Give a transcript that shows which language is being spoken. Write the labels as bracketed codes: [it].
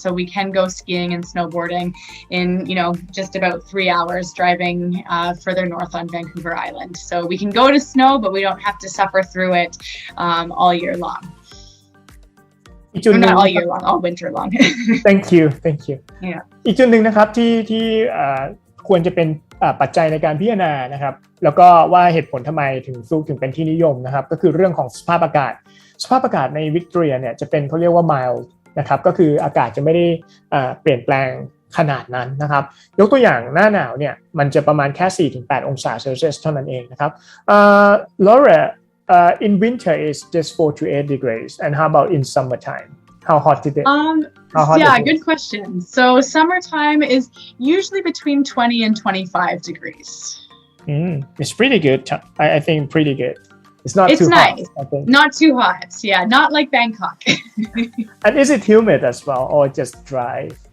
[en] So we can go skiing and snowboarding in, just about 3 hours driving further north on Vancouver Island. So we can go to snow, but we don't have to suffer through it all year long. Not all year long, all winter long. Thank you. Yeah. [th] อีกจุดหนึ่งนะครับที่ควรจะเป็นปัจจัยในการพิจารณานะครับแล้วก็ว่าเหตุผลทำไมถึงซูกถึงเป็นที่นิยมนะครับก็คือเรื่องของสภาพอากาศในวิกตอเรียเนี่ยจะเป็นเขาเรียกว่า mild นะครับก็คืออากาศจะไม่ได้เปลี่ยนแปลงขนาดนั้นนะครับยกตัวอย่างหน้าหนาวเนี่ยมันจะประมาณแค่ 4-8 องศาเซลเซียสเท่านั้นเองนะครับ [en] Laura in winter is just 4-8 degrees and how about in summertime how hot is it Yeah, good question. So summertime is usually between 20 and 25 degrees. It's pretty good. I think pretty good. It's not too nice. hot. I think. Not too hot. Yeah, not like Bangkok. And is it humid as well or just dry?